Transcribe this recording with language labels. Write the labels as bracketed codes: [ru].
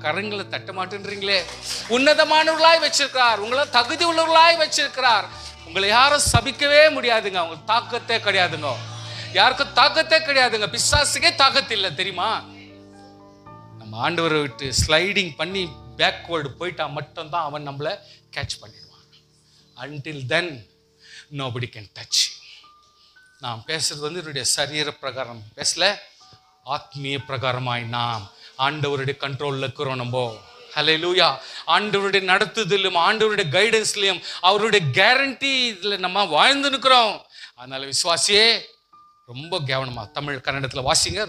[ta] கரங்களை தட்ட மாட்டேன்றீங்களே. உன்னதமானவர்களாய் வச்சிருக்கிறார், உங்களை தகுதி உள்ளவர்களாய் வச்சிருக்கிறார். உங்களை யாரும் சபிக்கவே முடியாதுங்க. உங்களுக்கு தாக்கத்தே கிடையாதுங்க, யாருக்கும் தாக்கத்தே கிடையாதுங்க. பிசாசுக்கே தாக்கத்து இல்லை தெரியுமா? நம்ம ஆண்டவரை விட்டு ஸ்லைடிங் பண்ணி பேக்வேர்டு போயிட்டா மட்டும்தான் அவன் நம்மளை கேட்ச் பண்ணிடுவான். [en] Until then nobody can touch you. [ta] நாம் பேசுறது என்னுடைய சரீர பிரகாரம் பேசல, ஆத்மீய பிரகாரமாய் நாம் ஆண்டவருடைய கண்ட்ரோல்ல இருக்கிறோம். நம்ம ஹல்லேலூயா. ஆண்டவருடைய நடத்துதலும் ஆண்டவருடைய கைடன்ஸ்லயும் அவருடைய கேரண்டி இதுல நம்ம வாழ்ந்து நிற்கிறோம். அதனால விசுவாசியே ரொம்ப கவனமா தமிழ் கன்னடத்துல வாசிங்க.